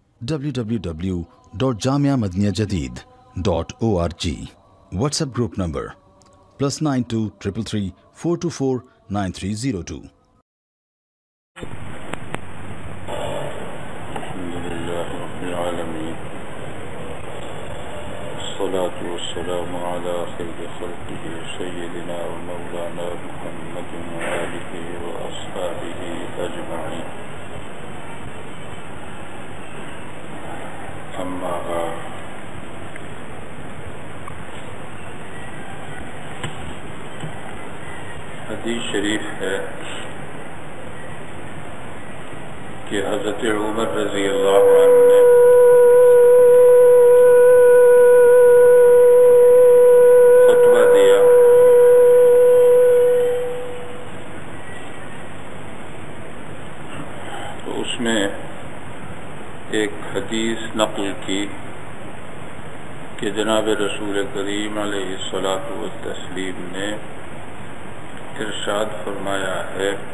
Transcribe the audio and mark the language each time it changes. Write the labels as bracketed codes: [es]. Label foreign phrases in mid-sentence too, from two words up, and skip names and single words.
[en] www.jamiamadiniyajadid.org. WhatsApp group number +92 333 424 9302. [ar] الصلاة والسلام على خير خلقه سيدنا ومولانا محمد وآله وأصحابه أجمعين. أما بعد، [ur] حدیث شریف ہے کہ حضرت عمر [ar] رضی اللہ عنہ [ur] نے ایک حدیث نقل کی کہ جناب رسول کریم [ar] علیہ الصلاۃ والتسلیم [ur] نے ارشاد فرمایا ہے